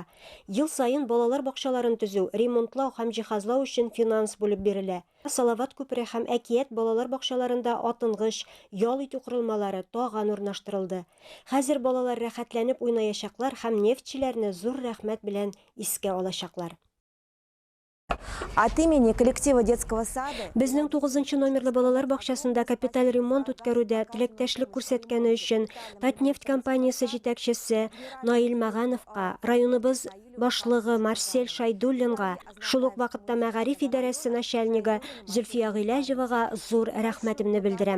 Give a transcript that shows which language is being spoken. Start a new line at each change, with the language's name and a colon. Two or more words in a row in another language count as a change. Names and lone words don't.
Tatar: Ел саен балалар бакчаларын төзү, ремонтлау һәм җиһазлау өчен финанс бүлеп бирелә. Салават күпре һәм Әкият балалар бакчаларында атынгыч, ял итү корылмалары тагын урнаштырылды. Хәзер балалар рәхәтләнеп уйнаячаклар һәм нефтчеләрне зур рәхмәт белән искә алачаклар.
Russian: От имени коллектива детского сада
Tatar: Безнең 9-нчы номерлы балалар бакчасында капиталь ремонт үткәрүдә теләктәшлек күрсәткәне өчен Татнефть компаниясе җитәкчесе Наил Магановка, районыбыз башлыгы Марсель Шайдуллинга, шул ук вакытта мәгариф идарәсе начальнигы Зөлфия Гыйләҗевага зур рәхмәтемне белдерәм.